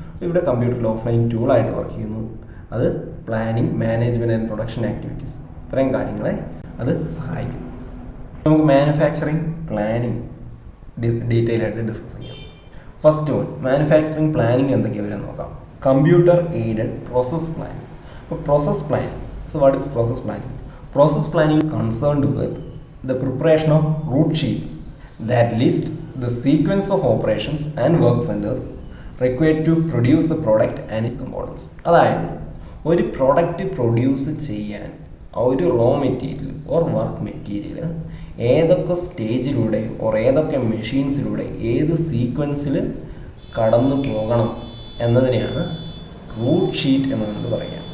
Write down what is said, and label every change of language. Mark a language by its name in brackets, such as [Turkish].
[Malayalam] ഇവിടെ കമ്പ്യൂട്ടറിൽ offline ടൂളായിട്ട് work ചെയ്യുന്നു. അത് planning, management and production activities, ഇത്രയും കാര്യങ്ങളെ അത് സഹായിക്കും. നമുക്ക് മാനുഫാക്ചറിങ് പ്ലാനിങ് ഡീറ്റെയിൽ ആയിട്ട് ഡിസ്കസ് ചെയ്യാം. ഫസ്റ്റ് വൺ, മാനുഫാക്ചറിങ് പ്ലാനിങ് എന്തൊക്കെയാണ് വരാൻ നോക്കാം. Computer aided process planning. അപ്പോൾ [English] Process planning, so what is process planning? Process planning is concerned with the preparation of route sheets that list the sequence of operations and work centers required to produce the product and its components. [Malayalam] അതായത് ഒരു product produce ചെയ്യാൻ ഒരു raw material or work material ഏതൊക്കെ സ്റ്റേജിലൂടെ or ഏതൊക്കെ മെഷീൻസിലൂടെ ഏത് സീക്വൻസിൽ കടന്നു പോകണം എന്നതിനെയാണ് root sheet എന്നുകൊണ്ട് പറയുക.